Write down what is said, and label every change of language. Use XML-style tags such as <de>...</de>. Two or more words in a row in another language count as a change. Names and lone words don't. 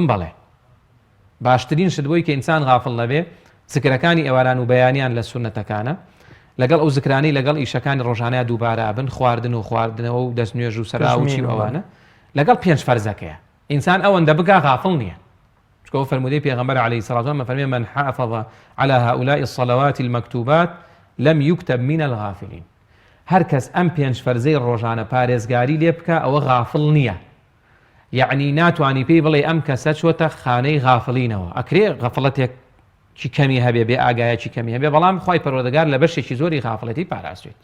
<ckb>بەڵێ باشترین شت بۆی کە ئینسان غافڵ نەبێ زکرەکانی ئێواران و بەیانیان لە سونەتەکانە لەگەڵ ئەو زکرانی لەگەڵ ئیشەکانی ڕۆژانەیە دووبارە بن، خواردن و خواردنەوە و دەستنوێژ و سەراوچی ئەوانە لەگەڵ 5 فەرزەکەیە. ئینسان ئەوەندە بگا غافڵ نییە، چکە فەرمودەی پێغەمبەر</ckb> <ar>عەلەیهی الصەلاة والسەلام</ar> <ckb>فەرمێ</ckb> <ar>من حافظ على هؤلاء الصلوات المكتوبات لم يكتب من الغافلين.</ar> <ckb>هەر کەس ئەم 5 فەرزەی ڕۆژانە پارێزگاری لێ بکە ئەوە غافڵ نییە، یعنی ناتوانی پێی بڵێ ئەم کەسە چۆتە خانەی غافڵینەوە. ئەکرێ غەفڵەتێک چی کەمی هەبێ بێ ئاگایەکی کەمی هەبێ، بەڵام خوای پەروەردگار لە بەشێکی زۆری غافڵەتی پاراستوێت.</ckb>